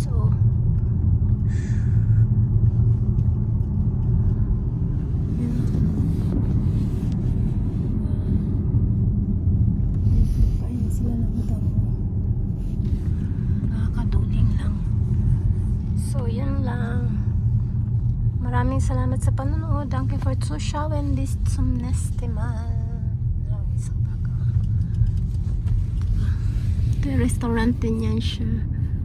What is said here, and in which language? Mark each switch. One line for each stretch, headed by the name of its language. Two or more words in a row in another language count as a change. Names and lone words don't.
Filipino: Oh. Ayun sila lang damo. Nakakaduling lang. So, yan lang. Maraming salamat sa panonood.
German: Danke for zuschauen. Bis zum nächsten Mal.
Filipino: Ito yung restaurant din yan siya.